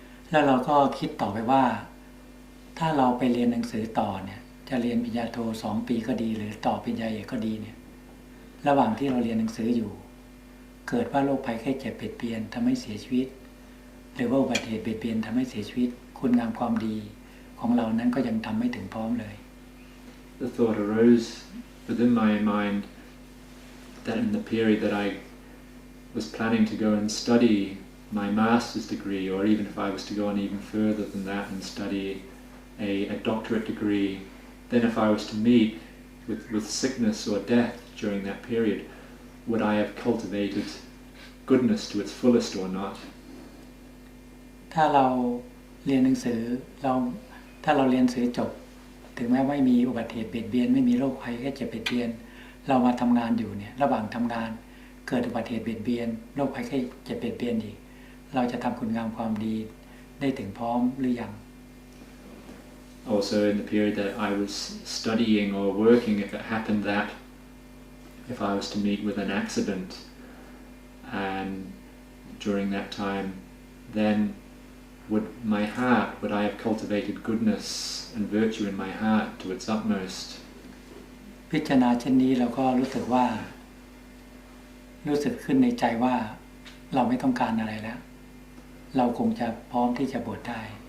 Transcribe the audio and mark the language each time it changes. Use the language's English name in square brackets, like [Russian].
[Thai] แล้วเราก็คิดต่อไปว่าถ้าเราไปเรียนหนังสือต่อเนี่ยจะเรียนปริญญาโท2 ปีก็ดีหรือต่อปริญญาเอกก็ดีเนี่ยระหว่างที่เราเรียนหนังสืออยู่เกิดว่าโรคภัยไข้เจ็บเบียดเบียนทำให้เสียชีวิตหรือว่าอุบัติเหตุเบียดเบียนทำให้เสียชีวิตคุณงามความดีของเรานั้นก็ยังทำไม่ถึงพร้อมเลย [English] The thought arose within my mind that in the period that I was planning to go and study my master's degree, or even if I was to go on even further than that and study a doctorate degree, then if I was to meet with sickness or death during that period, would I have cultivated goodness to its fullest or not? [Thai] ถ้าเราเรียนหนังสือถ้าเราเรียนหนังสือจบถึงแม้ไม่มีอุบัติเหตุเบียดเบียนไม่มีโรคภัยแค่เจ็บเบียดเบียนเรามาทำงานอยู่เนี่ยระหว่างทำงานเกิดอุบัติเหตุเบียดเบียนโรคภัยแค่เจ็บเบียดเบียนอีกเราจะทำคุณงามความดีได้ถึงพร้อมหรือยัง [English] Also in the period that I was studying or working, if it happened that if I was to meet with an accident and during that time, then would I have cultivated goodness and virtue in my heart to its utmost? [Thai] พิจารณาเช่นนี้เราก็รู้สึกขึ้นในใจว่าเราไม่ต้องการอะไรแล้วเราคงจะพร้อมที่จะบวชได้